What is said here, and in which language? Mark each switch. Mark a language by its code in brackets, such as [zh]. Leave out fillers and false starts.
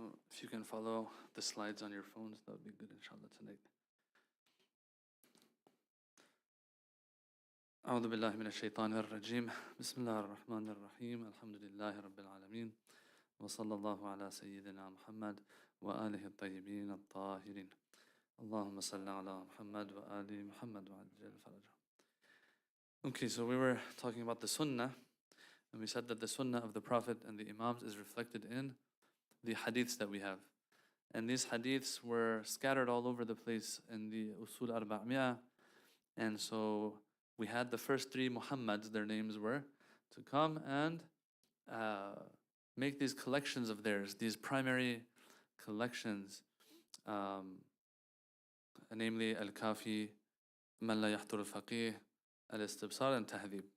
[en] If you can follow the slides on your phones, that would be good, inshallah, tonight. [ar] أعوذ بالله من الشيطان الرجيم بسم الله الرحمن الرحيم الحمد لله رب العالمين وصلى الله على سيدنا محمد وآله الطيبين الطاهرين اللهم صل على محمد وآل محمد وعجل فرجه. [en] Okay, so we were talking about the sunnah, and we said that the sunnah of the Prophet and the Imams is reflected in the hadiths that we have. And these hadiths were scattered all over the place in the Usul Arba'mi'ah. And so we had the first three Muhammads, their names were, to come and make these collections of theirs, these primary collections, namely Al-Kafi, Man La Yahtur Al-Faqih, Al-Istibsar, and Tahdhib.